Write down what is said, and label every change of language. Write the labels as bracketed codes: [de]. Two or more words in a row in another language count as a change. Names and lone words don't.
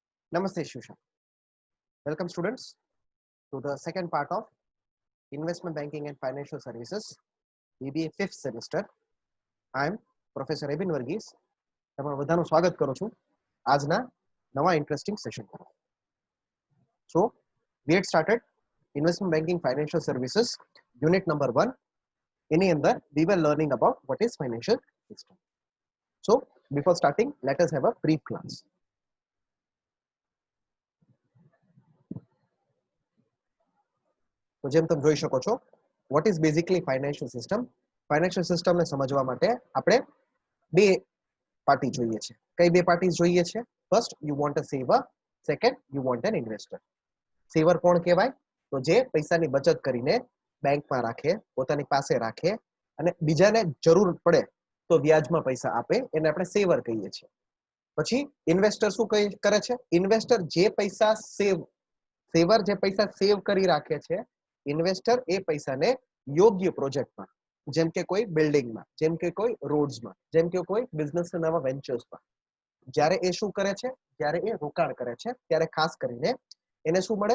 [en] Namaste, Shusha. Welcome, students, to the second part of Investment Banking and Financial Services, BBA 5th semester. I am Professor Ebin Varghese. [gu] તમારું બધાનું સ્વાગત કરું છું આજના નવા [en] interesting session [gu] પર. [en] So, we had started Investment Banking Financial Services, unit number 1. In the અંદર, we were learning about what is financial system. So, before starting, let us have a brief glance. [gu] તો જેમ તમે જોઈ શકો છો, [en] what is basically financial system? Financial system [gu] ને સમજવા માટે આપણે બે પાર્ટી જોઈએ છે. કઈ બે પાર્ટીઝ જોઈએ છે? ફર્સ્ટ, [en] you want a saver. Second, you want an investor. [gu] સેવર કોણ કહેવાય? તો જે પૈસાની બચત કરીને બેંકમાં રાખે, પોતાની પાસે રાખે અને બીજાને જરૂર પડે તો વ્યાજમાં પૈસા આપે, એને આપણે સેવર કહીએ છીએ. પછી ઇન્વેસ્ટર શું કરે છે? ઇન્વેસ્ટર જે પૈસા સેવર જે પૈસા સેવ કરી રાખે છે, ઇન્વેસ્ટર એ પૈસાને યોગ્ય પ્રોજેક્ટમાં, જેમ કે કોઈ બિલ્ડિંગમાં, જેમ કે કોઈ રોડ્સમાં, જેમ કે કોઈ બિઝનેસના નવા વેન્ચર્સમાં, જ્યારે એ શું કરે છે, જ્યારે એ રોકાણ કરે છે, ત્યારે ખાસ કરીને એને શું મળે?